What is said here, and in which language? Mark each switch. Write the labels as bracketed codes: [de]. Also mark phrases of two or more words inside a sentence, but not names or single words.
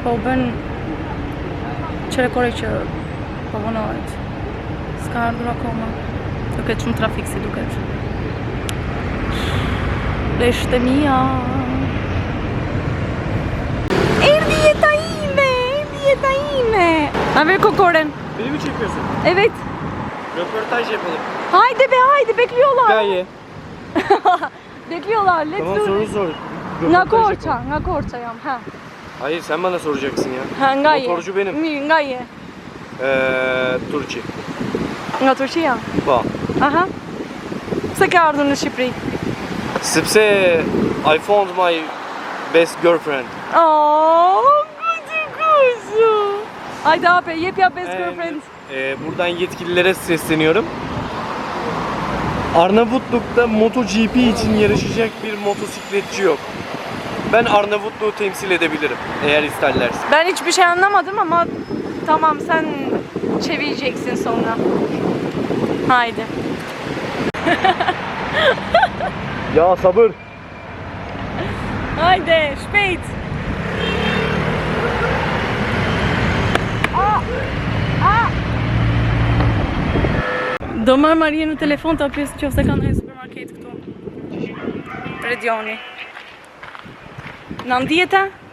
[sq] Po bën qerekore që po vonohet. S'ka ardhur akoma. Duket shumë trafik si duket. Leshte mia. Erdi jeta ime. A ver kokoren. [tr] Beni mi çekiyorsun? Evet. Röportaj yapalım. Haydi bekliyorlar. Hikaye. Bekliyorlar. Let's Tamam [en] do [tr] soru [en] it. [tr] sor. [sq] Nga [tr] Röportaj yapalım. [sq] Korça jam. Ha. [tr] Hayır sen bana soracaksın ya. [sq] Ha, nga je. [tr] Motorcu benim. [sq] Mirë, nga je. Turqi. Nga Turqia? Po. Aha. Pse ke ardhur në Shqipëri? Sepse [en] I found my best girlfriend. [tr] Oh, kuzu. Haydi abi, [en] yep best girlfriend. [tr] Buradan yetkililere sesleniyorum. Arnavutluk'ta MotoGP için yarışacak bir motosikletçi yok. Ben Arnavutluğu temsil edebilirim eğer isterlerse. Ben hiçbir şey anlamadım ama tamam sen çevireceksin sonra. Haydi. Ya sabır. Haydi, spät. [sq] Do marr Maria në telefon ta pyes nëse ka ndonjë supermarket këtu. Redioni. Na ndjeta?